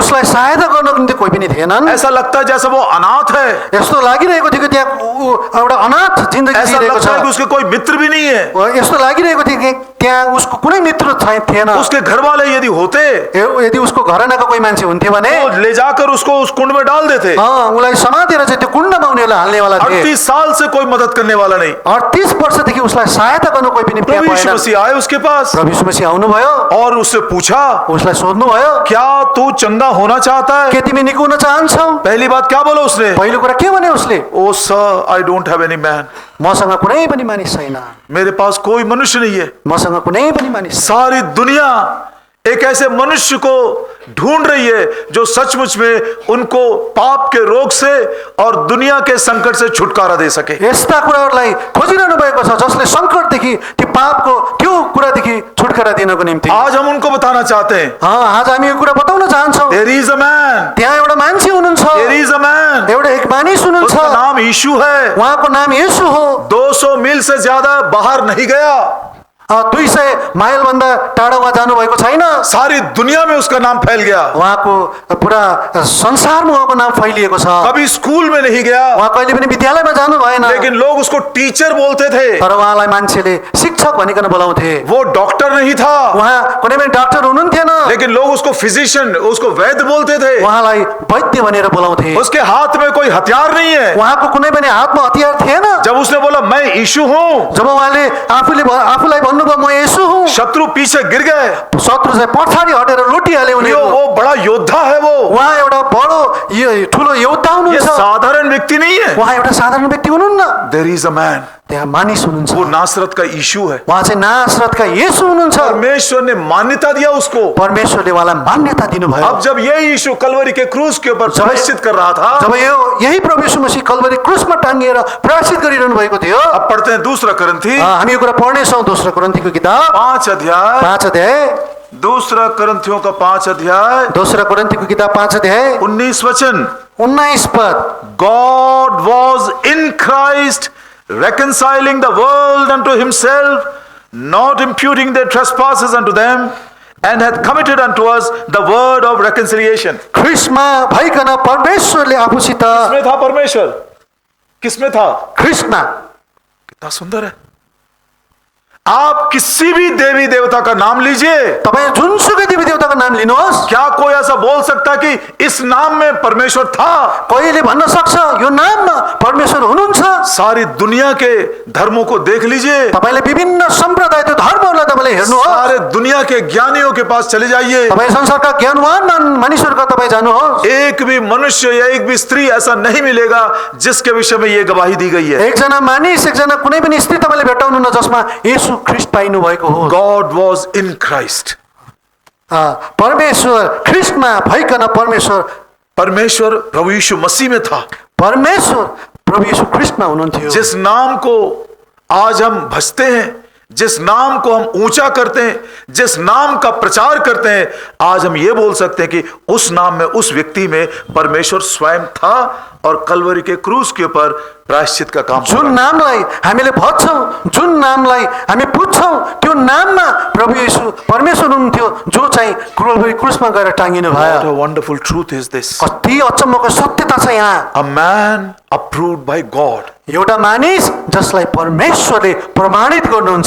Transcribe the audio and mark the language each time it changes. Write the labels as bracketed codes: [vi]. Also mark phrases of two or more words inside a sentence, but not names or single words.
[ne] उसलाई सहायता गर्नको निम्ति कोही पनि थिएनन्। [hi] ऐसा लगता है जैसे वो अनाथ है। [ne] यस्तो लागिरहेको थियो कि त्यहाँ एउटा अनाथ जिन्दगी [hi] ऐसा [ne] जिरहेको [hi] लगता है कि [ne] छ। [hi] उसके कोई मित्र भी नहीं है। [ne] यस्तो लागिरहेको थियो कि त्यहाँ उसको कुनै मित्र थिएन। [hi] उसके घर वाले यदि होते, [ne] यदि उसको घरनाको कोही मान्छे हुन्थ्यो भने [hi] वो ले जाकर उसको उस कुंड में डाल देते। [ne] उसलाई समातेर चाहिँ त्यो कुण्डमा उनीहरूलाई हाल्नेवाला थिए। [hi] 38 साल से कोई मदद करने वाला नहीं। [ne] 38 वर्षदेखि उसलाई सहायता गर्नु कोही पनि त्यहाँ [hi] प्रभु यीशु [ne] भएन। [hi] मसीह आए उसके पास [ne] प्रभु यीशु मसीह आउनुभयो [hi] और उससे पूछा, [ne] उसलाई सोध्नुभयो, [hi] क्या तू चंगा होना चाहता है? [ne] के तिमी निको हुन चाहन्छौ? [hi] पहली बात क्या बोला उसने? [ne] पहिलो कुरा के भने उसले? [en] O sir, I don't have any man. [ne] मसँग कुनै पनि मानिस छैन। [hi] मेरे पास कोई मनुष्य नहीं है। [ne] मसँग कुनै पनि मानिस छैन। [hi] सारी दुनिया एक ऐसे मनुष्य को ढूंढ रही है जो सचमुच में उनको पाप के रोग से और दुनिया के संकट से छुटकारा दे सके। [ne] यस्ता कुराहरूलाई खोजिरहनु भएको छ जसले संकटदेखि, त्यो पापको त्यो कुरादेखि छुटकारा दिनको निम्ति। [hi] आज हम उनको बताना चाहते हैं, [ne] आज हामी यो कुरा बताउन चाहन्छौँ। [en] There is a man, [ne] त्यहाँ एउटा मान्छे हुनुहुन्छ। [en] There is a man, [ne] एउटा एक मानिस हुनुहुन्छ। [hi] उसका नाम यीशु है। [ne] उहाँको नाम येशू हो। [hi] 200 मील से ज्यादा बाहर नहीं गया। [ne] 200 माइल भन्दा टाढा उहाँ जानुभएको छैन। [hi] सारी दुनिया में उसका नाम फैल गया। [ne] उहाँको पुरा संसारमा उहाँको नाम फैलिएको छ। [hi] कभी स्कूल में नहीं गया, [ne] उहाँ कहिले पनि विद्यालयमा जानु भएन। [hi] लेकिन लोग उसको टीचर बोलते थे। [ne] तर उहाँलाई मान्छेले शिक्षक भनिकन बोलाउँथे। [hi] वो डॉक्टर नहीं था, [ne] उहाँ कुनै पनि डाक्टर हुनुहुन्थेन, [hi] लेकिन लोग उसको फिजिशियन, उसको वैद्य बोलते थे। [ne] उहाँलाई वैद्य भनेर बोलाउँथे। [hi] उसके हाथ में कोई हथियार नहीं है। [ne] उहाँको कुनै पनि हातमा हतियार थिएन। [hi] जब उसने बोला मैं यीशु हूँ, [ne] जब उहाँले आफूलाई भन्नुभयो म येशू हुँ, [hi] शत्रु पीछे गिर गए। [ne] शत्रु चाहिँ पछाडि हटेर लुटिहाले उनीहरू। [hi] वो बड़ा योद्धा है। वो [ne] उहाँ एउटा बडो ठुलो योद्धा [hi] ये [ne] हुनुहुन्छ। [hi] साधारण व्यक्ति नहीं है। [ne] उहाँ एउटा साधारण व्यक्ति हुनुहुन्न। [en] There is a man, [ne] त्यहाँ मानिस हुनुहुन्छ। [hi] वो नासरत का यीशु है। [ne] उहाँ चाहिँ नासरतका येशू हुनुहुन्छ। [hi] परमेश्वर ने मान्यता दिया उसको। [ne] परमेश्वरले उहाँलाई मान्यता दिनुभयो। [hi] अब जब ये यीशु कलवरी के क्रूस के ऊपर प्रायश्चित कर रहा था, [ne] जब यही प्रभु यीशु मसीह कलवरी क्रुसमा टांगिएर प्रायश्चित गरिरहनु भएको थियो। [hi] अब पढ़ते हैं दूसरा करन्थी [ne] हामी यो कुरा पढ्नेछौँ। दोस्रो कोरिन्थीको किताब [hi] 5 अध्याय, [ne] 5 अध्याय। [hi] दूसरा करन्थियों का 5 अध्याय, [ne] दोस्रो कोरिन्थीको किताब 5 अध्याय [hi] 19 वचन। [ne] 19 पद। [en] God was in Christ reconciling the world unto himself, not imputing their trespasses unto them, and hath committed unto us the word of reconciliation. [ne] ख्रिस्टमा भइकन परमेश्वरले आफूसित। [hi] किसमें था परमेश्वर? किसमें था? [ne] ख्रिस्टमा। [hi] कितना सुंदर है। आप किसी भी देवी देवता का नाम लीजिए, [ne] तपाईं जुनसुकै देवी देवताको नाम लिनुहोस्। [hi] क्या कोई ऐसा बोल सकता कि इस नाम में परमेश्वर था? [ne] कोहीले भन्न सक्छ यो नाममा परमेश्वर हुनुहुन्छ? [hi] सारी दुनिया के धर्मों को देख लीजिए, [ne] तपाईले विभिन्न सम्प्रदाय त्यो धर्महरूलाई तपाईले हेर्नुहोस्। [hi] सारे दुनिया के ज्ञानियों के पास चले जाइए, [ne] तपाईं संसारका ज्ञानवान मानिसहरूका तपाईं जानुहोस्। [hi] एक भी मनुष्य या एक भी स्त्री ऐसा नहीं मिलेगा जिसके विषय में ये गवाही दी गई है। [ne] एकजना मानिस, एकजना कुनै पनि स्त्री तपाईले भेट्टाउनुहुन्न जसमा येशू ख्रिस्ट पाइनु भएको हो। [en] God was in Christ. [ne] परमेश्वर ख्रिस्टमा भइकन [hi] परमेश्वर प्रभु यीशु मसीह में था। [ne] परमेश्वर प्रभु यीशु ख्रिस्टमा हुनुहुन्थ्यो। [hi] जिस नाम को आज हम भजते हैं, जिस नाम को हम ऊंचा करते हैं, जिस नाम का प्रचार करते हैं, आज हम ये बोल सकते हैं कि उस नाम में, उस व्यक्ति में परमेश्वर स्वयं था और कलवरी के क्रूस के ऊपर प्रायश्चित का काम [ne] जुन नामलाई हामीले भन्छौँ, जुन नामलाई हामी पुज्छौँ, त्यो नाममा प्रभु येशू परमेश्वर हुनुहुन्थ्यो जो चाहिँ क्रुसमा गएर टाँगिनु [en] What [ne] भयो। [en] a wonderful truth is this. [ne] कति अचम्मको सत्यता छ यहाँ। [en] A man approved by God. [ne] एउटा मानिस जसलाई परमेश्वरले प्रमाणित गर्नुहुन्छ,